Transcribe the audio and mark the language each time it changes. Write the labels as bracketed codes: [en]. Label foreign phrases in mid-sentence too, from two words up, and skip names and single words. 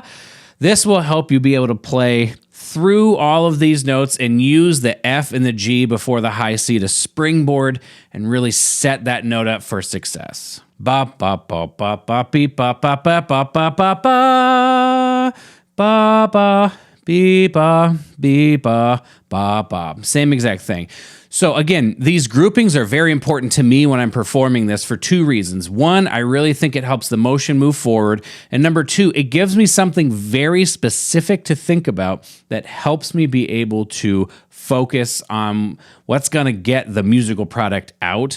[en] This will help you be able to play through all of these notes and use the F and the G before the high C to springboard and really set that note up for success. Ba ba ba ba ba beep ba ba ba ba ba ba ba ba ba beep ba beep ba ba ba. Same exact thing. So again, these groupings are very important to me when I'm performing this for two reasons. One, I really think it helps the motion move forward. And number two, it gives me something very specific to think about that helps me be able to focus on what's going to get the musical product out.